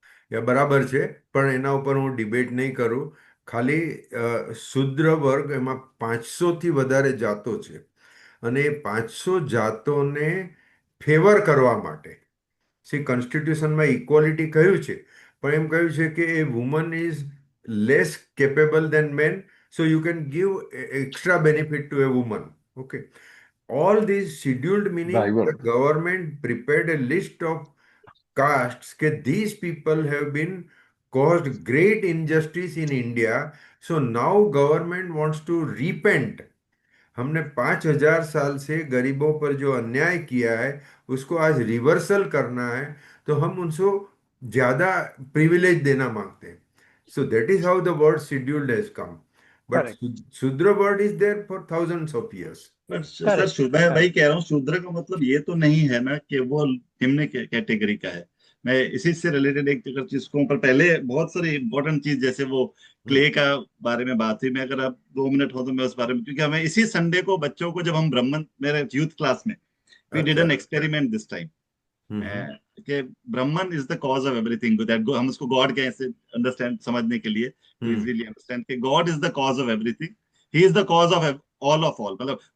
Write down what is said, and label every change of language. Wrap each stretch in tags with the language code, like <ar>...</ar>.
<gu>એ બરાબર છે, પણ એના ઉપર હું ડિબેટ નહીં કરું. ખાલી શુદ્ર વર્ગ, એમાં 500થી વધારે જાતો છે અને એ 500 જાતોને ફેવર કરવા માટે કોન્સ્ટિટ્યુશનમાં ઇક્વાલિટી કહ્યું છે, પણ એમ કહ્યું છે કે</gu> <en>A woman is less capable than man, so you can give extra benefit to a woman. Okay, all these scheduled, meaning the Driver. government prepared a list of castes કે these people have been caused great injustice in India, so now government wants to repent.</en> <hi>हमने 5,000 साल से गरीबों पर जो अन्याय किया है उसको आज रिवर्सल करना है, तो हम उनको ज्यादा प्रिविलेज देना मांगते हैं.</hi> <en>So that is how the word scheduled has come. But Correct. Shudra word is there for thousands of years.</en> <hi>पर सर</hi> <en>Correct.</en> <hi>मैं वही कह रहा हूँ, शूद्र का मतलब ये तो नहीं है ना कि वो निम्न कैटेगरी का है. मैं इसी से रिलेटेड एक अगर चीज को, पर पहले बहुत सारी इंपॉर्टेंट चीज जैसे वो क्ले का बारे में बात हुई, मैं अगर आप 2 मिनट हो तो मैं उस बारे में, क्योंकि हमें इसी संडे को बच्चों को जब हम ब्राह्मण, मेरे यूथ क्लास में</hi> <en>we did an experiment this time</en> <hi>कि ब्राह्मण</hi> <en>is the cause of everything,</en> <hi>that हम उसको गॉड कैसे अंडरस्टैंड समझने के लिए इजीली अंडरस्टैंड कि God is the cause of everything,</hi> <en>he is the cause of all of all,</en> <hi>मतलब</hi>